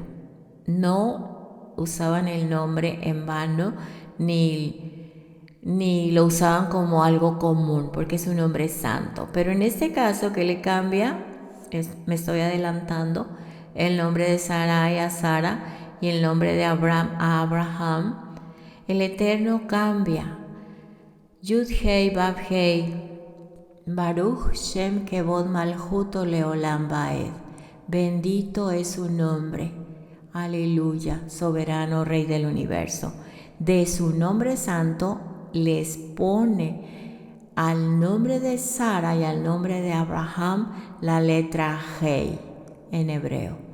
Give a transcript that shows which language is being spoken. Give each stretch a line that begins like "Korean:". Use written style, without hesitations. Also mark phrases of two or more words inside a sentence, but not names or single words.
Spanish: No usaban el nombre en vano ni lo usaban como algo común porque es un nombre santo. Pero en este caso que le cambia, me estoy adelantando, el nombre de Sarai a Sara y el nombre de Abraham a Abraham, el Eterno cambia.
Hebrew: יוד הא ואו הא, ברוך שם כבוד מלכותו לעולם ועד.
Spanish: Bendito es su nombre. Aleluya, soberano Rey del universo. De su nombre santo les pone al nombre de Sara y al nombre de Abraham la letra Hei en hebreo.